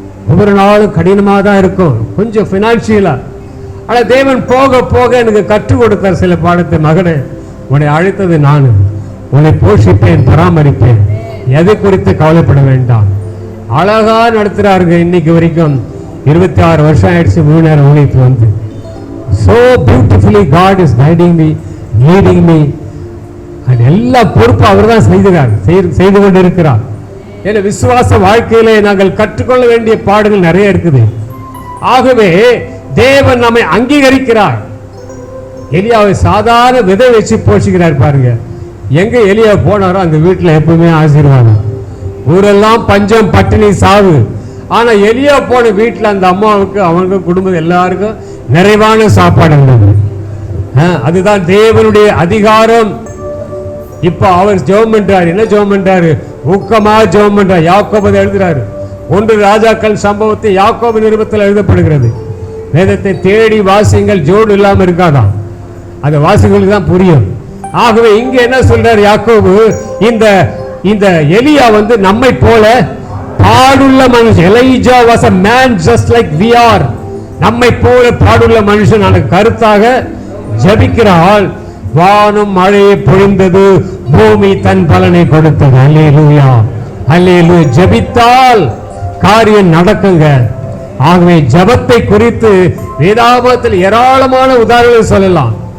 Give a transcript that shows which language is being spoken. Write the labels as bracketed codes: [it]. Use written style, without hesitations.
[ta] ஒவ்வொரு நாளும் கடினமாக தான் இருக்கும், கொஞ்சம் ஃபினான்ஷியலா. ஆனால் தேவன் போக போக எனக்கு கற்றுக் கொடுத்தார் சில பாடத்தை. மகனே, உன்னை அழைத்தது நான், உன்னை போஷிப்பேன், பராமரிப்பேன், எதை குறித்து கவலைப்பட வேண்டாம். அழகா நடத்துறாருங்க. இன்னைக்கு வரைக்கும் 26 வருஷம் ஆயிடுச்சு 3 நேரம் ஊழியத்துக்கு வந்து. [en] So beautifully God is guiding me, leading me. [ta] அது எல்லா பொறுப்பு அவர் தான் செய்து கொண்டு இருக்கிறார். ஏன்னா விசுவாச வாழ்க்கையிலே நாங்கள் கற்றுக்கொள்ள வேண்டிய பாடங்கள் நிறைய இருக்குது. ஆகவே தேவன் நம்மை அங்கீகரிக்கிறார். எலியாவை சாதாரண விதை வச்சு போஷிக்கிறார். பாருங்க, எங்க எலியா போனாரோ அந்த வீட்டில் எப்பவுமே ஆசீர்வாதம். ஊரெல்லாம் பஞ்சம், பட்டினி, சாவு. ஆனா எலியா போன வீட்டில் அந்த அம்மாவுக்கு, அவங்க குடும்பம் எல்லாருக்கும் நிறைவான சாப்பாடு இருந்தது. அதுதான் தேவனுடைய அதிகாரம். இப்ப அவர் ஜெபம் பண்றாரு. என்ன ஜெபம் பண்றாரு? ஊக்கமா ஜெபம் பண்றார். யாக்கோபு எழுதுறாரு. 1 ராஜாக்கள் சம்பவத்தை யாக்கோபு நிருபத்தில் எழுதப்படுகிறது. வேதத்தை தேடி வாசிங்கள், ஜோடு இல்லாம இருக்காதான், அது வாசிங்களுக்கு தான் புரியும். ஆகவே இங்க என்ன சொல்றார் யாக்கோபு? இந்த எலியா வந்து நம்மை போல பாடுள்ள மனுஷன். [en] Elijah was a man just like we are. [ta] நம்மை போல பாடுள்ள மனுஷன். கருத்தாக ஜபிக்கிறாள். வானம் மழையை பொழிந்தது, பூமி தன் பலனை கொடுத்தது. அல்லேலூயா, அல்லேலூயா. ஜபித்தால் காரியம் நடக்குங்க. ஆகவே ஜபத்தை குறித்து வேதாகமத்தில் ஏராளமான உதாரணங்கள் சொல்லலாம்.